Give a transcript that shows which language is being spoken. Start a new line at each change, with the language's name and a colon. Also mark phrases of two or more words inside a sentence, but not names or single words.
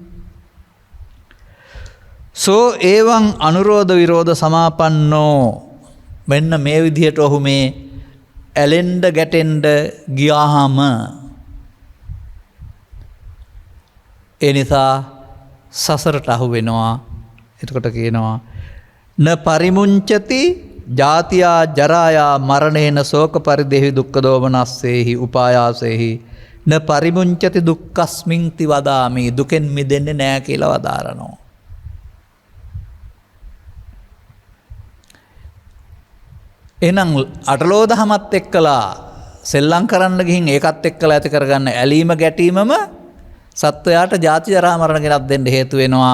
Pali: සෝ ඒවං අනුරෝධ විරෝධ සමාපන්නෝ
Sinhala: මෙන්න මේ විදිහට ඔහු මේ ඇලෙන්න ගැටෙන්න ගියාම ඒ නිසා සසරට අහු වෙනවා. එතකොට කියනවා
Pali: න පරිමුංචති ජාතියා ජරායා මරණේන ශෝක පරිදේහි දුක්ඛ දෝමනස්සේහි උපායාසේහි න පරිමුංචති දුක්ඛස්මින්ති වදාමි.
Sinhala: දුකෙන් මිදෙන්නේ නැහැ කියලා වදාරනවා. එහෙනම් අටලෝ දහමත් එක්කලා සෙල්ලම් කරන්න ගිහින් ඒකත් එක්කලා ඇති කරගන්න ඇලීම ගැටීමම සත්වයාට ජාති ජරා මරණ ගෙනත් දෙන්න හේතු වෙනවා.